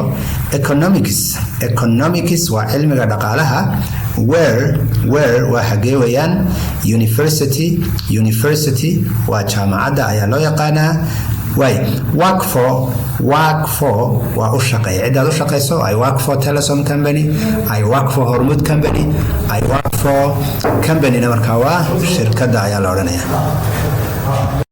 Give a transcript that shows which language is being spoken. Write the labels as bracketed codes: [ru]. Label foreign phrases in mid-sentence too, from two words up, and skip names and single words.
[so] economics waa cilmiga dhaqaalaha where waa xagee weeyaan university waa jaamacadda ayaa loo yaqaanaa [en] work for [so] waa u shaqeeya cidaad u shaqeyso [en] I work for Telesom company I work for Hormud company I work for company [so] na markaa waa shirkadda ayaa la odhanayaa